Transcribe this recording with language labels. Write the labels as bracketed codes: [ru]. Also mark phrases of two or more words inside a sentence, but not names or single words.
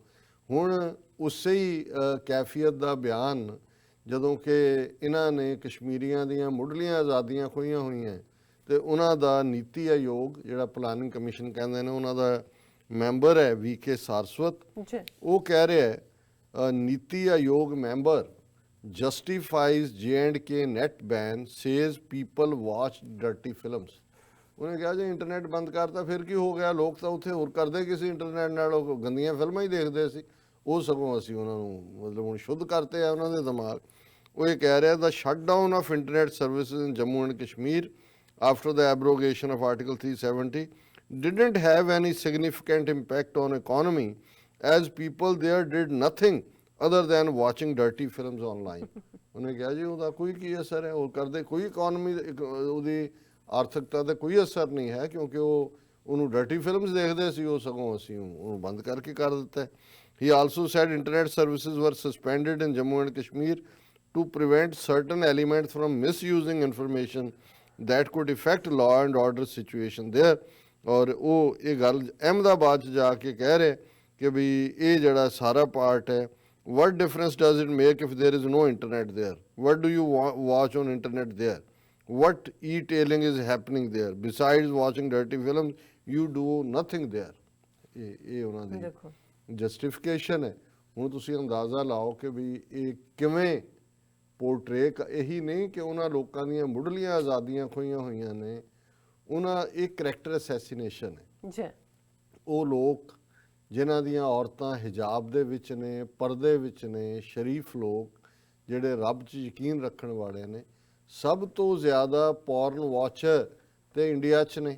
[pa] ਹੁਣ ਉਸੇ ਹੀ ਕੈਫੀਅਤ ਦਾ ਬਿਆਨ ਜਦੋਂ ਕਿ ਇਹਨਾਂ ਨੇ ਕਸ਼ਮੀਰੀਆਂ ਦੀਆਂ ਮੁੱਢਲੀਆਂ ਆਜ਼ਾਦੀਆਂ ਖੋਹੀਆਂ ਹੋਈਆਂ, ਤੇ ਉਹਨਾਂ ਦਾ ਨੀਤੀ ਆਯੋਗ ਜਿਹੜਾ [en] planning commission [pa] ਕਹਿੰਦੇ ਨੇ, ਉਹਨਾਂ ਦਾ ਮੈਂਬਰ ਹੈ VK ਸਾਰਸਵਤ, ਉਹ ਕਹਿ ਰਿਹਾ ਹੈ ਨੀਤੀ ਆਯੋਗ [en] member justifies J&K net ban says people watch dirty films। [pa] ਉਹਨੇ ਕਿਹਾ ਜੇ ਇੰਟਰਨੈਟ ਬੰਦ ਕਰਤਾ ਫਿਰ ਕੀ ਹੋ ਗਿਆ, ਲੋਕ ਤਾਂ ਉੱਥੇ ਹੋਰ ਕਰਦੇ ਕਿਸੇ ਇੰਟਰਨੈਟ ਨਾਲ, ਉਹ ਗੰਦੀਆਂ ਫਿਲਮਾਂ ਹੀ ਦੇਖਦੇ ਸੀ, ਉਹ ਸਗੋਂ ਅਸੀਂ ਉਹਨਾਂ ਨੂੰ ਮਤਲਬ ਹੁਣ ਸ਼ੁੱਧ ਕਰਤੇ ਆ ਉਹਨਾਂ ਦੇ ਦਿਮਾਗ। ਉਹ ਇਹ ਕਹਿ ਰਿਹਾ ਦਾ [en] shutdown of internet services in Jammu and Kashmir after the abrogation of Article 370 didn't have any significant impact on economy as people there did nothing other than watching dirty films online। [pa] ਉਹਨੇ ਕਿਹਾ ਜੀ ਉਹਦਾ ਕੋਈ ਕੀ ਅਸਰ ਹੈ, ਉਹ ਕਰਦੇ ਕੋਈ ਇਕਨੋਮੀ ਉਹਦੀ ਆਰਥਿਕਤਾ ਤੇ ਕੋਈ ਅਸਰ ਨਹੀਂ ਹੈ, ਕਿਉਂਕਿ ਉਹਨੂੰ [en] dirty films [pa] ਦੇਖਦੇ ਸੀ, ਉਹ ਸਗੋਂ ਅਸੀਂ ਉਹਨੂੰ ਬੰਦ ਕਰਕੇ ਕਰ ਦਿੱਤਾ। [en] He also said internet services were suspended in Jammu and Kashmir to prevent certain elements from misusing information that could affect law and order situation there। [pa] ਔਰ ਉਹ ਇਹ ਗੱਲ ਅਹਿਮਦਾਬਾਦ 'ਚ ਜਾ ਕੇ ਕਹਿ ਰਹੇ ਕਿ ਵੀ ਇਹ ਜਿਹੜਾ ਸਾਰਾ ਪਾਰਟ ਹੈ, [en] what difference does it make if there is no internet there? What do you watch on internet there? What e-tailing is happening there? Besides watching dirty films, you do nothing there। [pa] ਇਹ ਉਹਨਾਂ ਦੀ ਜਸਟੀਫਿਕੇਸ਼ਨ ਹੈ। ਹੁਣ ਤੁਸੀਂ ਅੰਦਾਜ਼ਾ ਲਾਓ ਕਿ ਵੀ ਇਹ ਕਿਵੇਂ ਪੋਰਟਰੇ, ਇਹੀ ਨਹੀਂ ਕਿ ਉਹਨਾਂ ਲੋਕਾਂ ਦੀਆਂ ਮੁੱਢਲੀਆਂ ਆਜ਼ਾਦੀਆਂ ਖੋਹੀਆਂ ਹੋਈਆਂ ਨੇ, ਉਹਨਾਂ ਇਹ [en] character assassination [pa] ਹੈ। ਉਹ ਲੋਕ ਜਿਨ੍ਹਾਂ ਦੀਆਂ ਔਰਤਾਂ ਹਿਜਾਬ ਦੇ ਵਿੱਚ ਨੇ, ਪਰਦੇ ਵਿੱਚ ਨੇ, ਸ਼ਰੀਫ ਲੋਕ ਜਿਹੜੇ ਰੱਬ 'ਚ ਯਕੀਨ ਰੱਖਣ ਵਾਲੇ ਨੇ, ਸਭ ਤੋਂ ਜ਼ਿਆਦਾ [en] porn watcher [pa] ਤੇ ਇੰਡੀਆ 'ਚ ਨੇ।